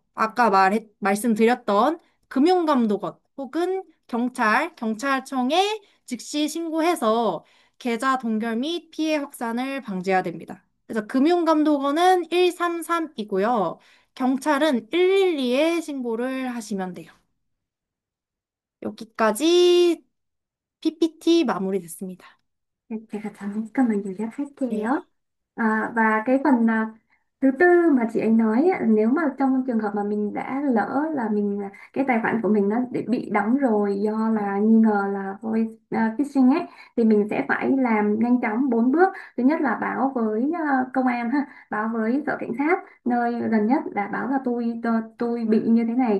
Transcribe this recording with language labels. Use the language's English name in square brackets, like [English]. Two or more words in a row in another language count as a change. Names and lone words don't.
[Korean] 아까 말씀드렸던 금융감독원 혹은 경찰청에 즉시 신고해서 계좌 동결 및 피해 확산을 방지해야 됩니다. 그래서 금융감독원은 133이고요. 경찰은 112에 신고를 하시면 돼요. 여기까지 PPT 마무리됐습니다. [Vietnamese] Dạ, cảm ơn chị [Korean] 네. 할게요. [Vietnamese] Và cái phần thứ tư mà chị ấy nói á, nếu mà trong trường hợp mà mình đã lỡ là mình cái tài khoản của mình nó bị đóng rồi do là nghi ngờ là [English] voice phishing [Vietnamese] ấy, thì mình sẽ phải làm nhanh chóng 4 bước. Thứ nhất là báo với công an ha, báo với sở cảnh sát nơi gần nhất, là báo là tôi bị như thế này.